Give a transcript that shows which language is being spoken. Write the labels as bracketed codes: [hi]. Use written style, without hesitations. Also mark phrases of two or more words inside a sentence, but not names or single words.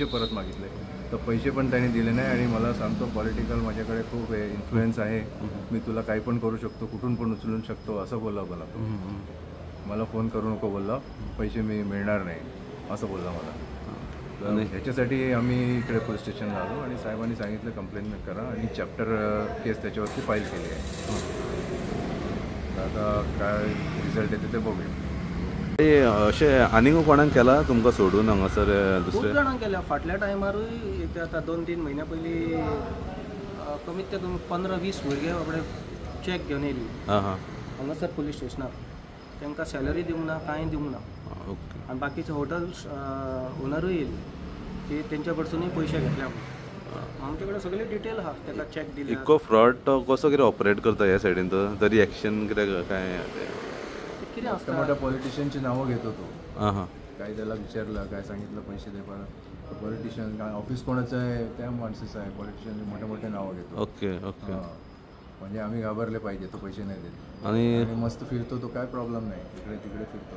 [mr] परत मागितले तर पैसे पण त्यांनी दिले नाही आणि मला सांगतो पॉलिटिकल माझ्याकडे खूप इन्फ्लुएन्स आहे मी तुला काही पण करू शकतो कुठून पण उचलू शकतो असं बोलला मला तो मला फोन करू नको बोलला पैसे मी मिळणार नाही असं बोलला मला तर ह्याच्यासाठी आम्ही इकडे पोलीस स्टेशनला आलो आणि साहेबांनी सांगितलं कंप्लेंट करा आणि [en] chapter case [mr] त्याच्यावरती फाईल केली आहे आता काय रिझल्ट येते ते बघूया [kok] अशें आनीक कोणाक केला तुमकां सोडून हांगासर खूब जाणांक केल्या फाटल्या टायमारूय एक आतां 2-3 म्हयन्या पयलीं कमीत कमी 15-20 भुरगे बाबडे चॅक घेवन येयली हांगासर पुलीस स्टेशनार तांकां सॅलरी दिवंक ना कांय दिवंक ना आनी बाकीचे हॉटेल्स ओनरूय येयली की तेंच्या कडसूनय पयशे घेतल्या आमचे कडेन सगळे डिटेल आहा ताका चॅक दिले इतको फ्रॉड तो कसो कितें ऑपरेट करता ह्या सायडीन तो तरी एक्शन कितें काय कितें आसता [mr] मोठ्या पॉलिटिशियनची नावं घेतो तो काय त्याला विचारलं काय सांगितलं पैसे दे परत पॉलिटिशियन काय ऑफिस कोणाचं आहे त्या माणसाचं आहे पॉलिटिशियन मोठे मोठे नावं घेतो ओके म्हणजे आम्ही घाबरले पाहिजे तो पैसे नाही देत आणि मस्त फिरतो तो काय प्रॉब्लेम नाही इकडे तिकडे फिरतो